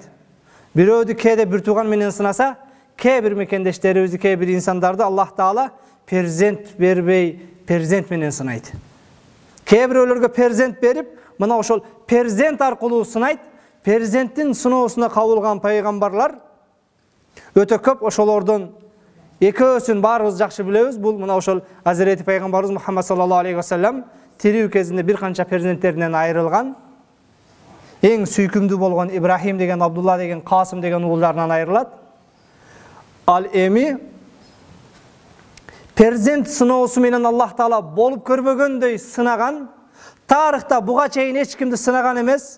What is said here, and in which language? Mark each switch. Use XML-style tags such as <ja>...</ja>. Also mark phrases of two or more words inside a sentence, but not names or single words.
<ky>Бирөөдү кээде бир тууган менен сынаса, кээ бир мекендештерибизди, кээ бир инсандарды Аллах Таала перзент бербей, перзент менен сынайт. Кээ бирөөлөргө перзент берип, мына ошол перзент аркылуу сынайт. Перзенттин сыноосуна кабылган пайгамбарлар өтө көп, ошолордун экөөсүн баарыбыз жакшы билебиз. Бул мына ошол Азирети пайгамбарыбыз Мухаммад</ky> <ar>صلى الله عليه وسلم</ar> <ky>тирүү кезинде бир канча перзенттеринен айрылган, эң сүйкүмдүү болгон Ибрахим деген, Абдулла деген, Касым деген уулдарынан айрылат. Ал эми перзент сыноосу менен Аллах Таала болуп көрбөгөндөй сынаган, тарыхта буга чейин эч кимди сынаган эмес.</ky>